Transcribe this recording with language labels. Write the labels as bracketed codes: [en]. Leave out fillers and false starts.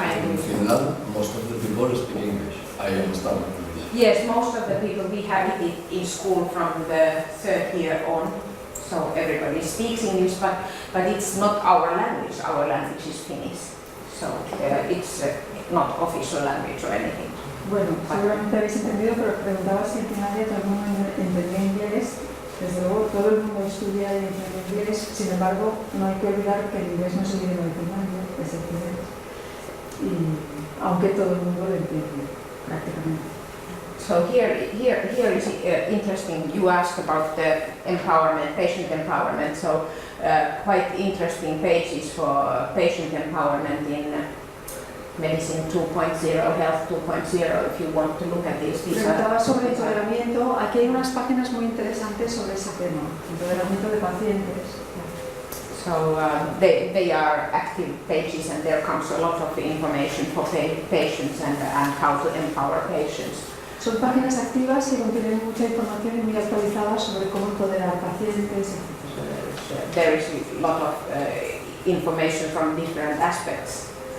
[en] In Finland, most of the people speak English. I understand English. Yes, most of the people we have it in school from the third year on, so everybody speaks English, but it's not our language. Our language is Finnish. So it's not official language or anything. [es] Bueno, seguramente habéis entendido, pero preguntaba si en Finlandia todo el mundo entendía inglés. Desde luego, todo el mundo estudia y entiende inglés, sin embargo, no hay que olvidar que el inglés no es el idioma de Finlandia, es el inglés. Y aunque todo el mundo lo entiende, prácticamente. [en] So here is interesting. You asked about the empowerment, patient empowerment. So quite interesting pages for patient empowerment in Medicine 2.0, Health 2.0. If you want to look at these [es] Preguntaba sobre empoderamiento. Aquí hay unas páginas muy interesantes sobre ese tema, empoderamiento de pacientes. [en] So they are active pages, and there comes a lot of information for patients and how to empower patients. [es] Son páginas activas que contienen mucha información y muy actualizada sobre cómo empoderar pacientes, etc. [en] There is a lot of information from different aspects.